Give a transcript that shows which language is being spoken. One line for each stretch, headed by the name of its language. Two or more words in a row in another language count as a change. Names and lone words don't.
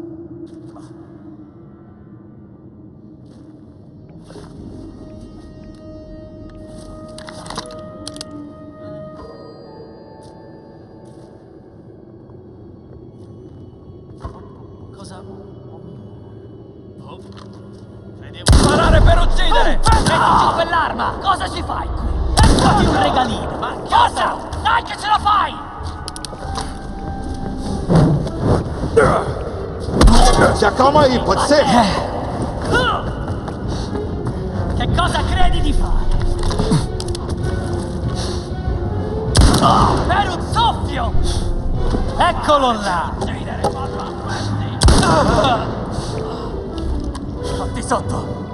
Italian: Cosa? Sparare per uccidere! Metti giù quell'arma! Cosa ci fai qui? Eccoti un regalino! Ma cosa? Dai che ce la fai!
Portuguese: Se acalma aí, pode ser?
Italian: Che cosa credi di fare? Per un soffio! Eccolo là! Fatti sotto!